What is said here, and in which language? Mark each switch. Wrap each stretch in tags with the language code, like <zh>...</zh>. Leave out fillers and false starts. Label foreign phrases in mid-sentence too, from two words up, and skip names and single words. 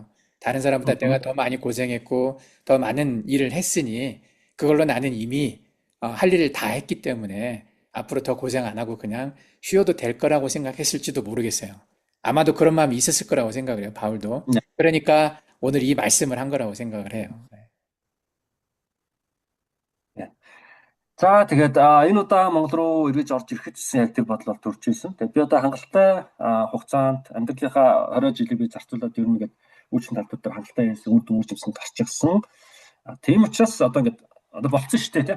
<ko>다른 사람보다 내가 더 많이 고생했고 더 많은 일을 했으니 그걸로 나는 이미 할 일을 다 했기 때문에 앞으로 더 고생 안 하고 그냥 쉬어도 될 거라고 생각했을지도 모르겠어요. 아마도 그런 마음이 있었을 거라고 생각을 해요, 바울도. 네. 그러니까 오늘 이 말씀을 한 거라고 생각을 해요.</ko> <mn>За тэгээд энэ удаа Монгол руу эргэж орж ирэхэд яг тэр бодлоор төрж ирсэн. Тэгээд би одоо хангалттай хугацаанд амьдралынхаа 20 жилийг би зарцуулаад ер нь ингээд үүсгэн талбар дээр хангалттай үр дүн үүсгэсэн гарч ирсэн. Тийм учраас одоо ингээд одоо болцсон шүү дээ.</mn>